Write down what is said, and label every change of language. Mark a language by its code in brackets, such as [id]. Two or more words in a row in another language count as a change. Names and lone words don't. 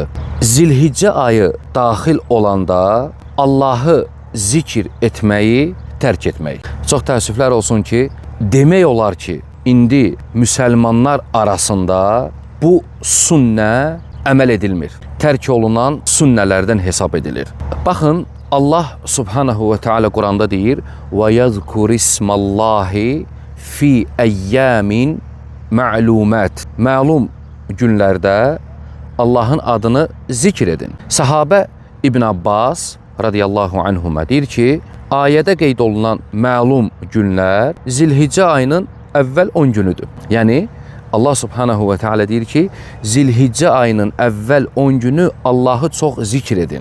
[az] Zilhiccə ayı daxil olanda Allahı zikr etməyi tərk etmək. Çox təəssüflər olsun ki, demək olar ki, indi müsəlmanlar arasında bu sünnə əməl edilmir. Tərk olunan sünnələrdən hesab edilir. Baxın, [ar] الله سبحانه وتعالى [az] Kur'an'da deyir: [ar] وَيَذْكُرِ اسْمَ اللّٰهِ فِي اَيَّامٍ مَعْلُومَاتٍ. [az] Məlum günlərdə Allahın adını zikr edin. Sahabə İbn Abbas [ar] رضي الله عنهما [az] deyir ki, ayədə qeyd olunan məlum günlər Zilhiccə ayının əvvəl 10 günüdür. Yəni [ar] الله سبحانه وتعالى [az] deyir ki, Zilhiccə ayının əvvəl 10 günü Allahı çox zikr edin.